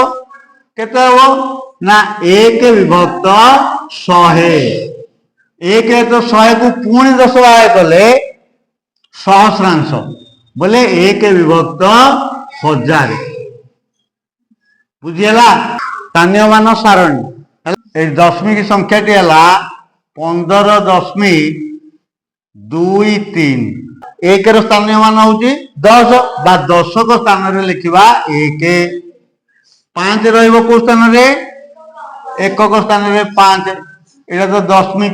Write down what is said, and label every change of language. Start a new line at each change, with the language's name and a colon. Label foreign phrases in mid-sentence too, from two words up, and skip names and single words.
Odia: କେତେ ହବ? ନା 1 ବିଭକ୍ତ 100। 1 100 କୁ ପୁଣି 10 ଭାଗ କଲେ ସହସ୍ରାଂଶ, ବୋଲେ 1 ବିଭକ୍ତ 1000। ବୁଝିହେଲା? ସ୍ଥାନୀୟ ମାନ ସାରଣୀ।
Bangla: এই দশমিক সংখ্যাটি
Odia: ହେଲା 15.23। 1ର ସ୍ଥାନୀୟ ମାନ ହଉଛି 10 ବା ଦଶକ ସ୍ଥାନରେ ଲେଖିବା 1। 5 ରହିବ କୋଉ ସ୍ଥାନରେ? ଏକକ ସ୍ଥାନରେ 5, ଏଇଟା ତ ଦଶମିକ।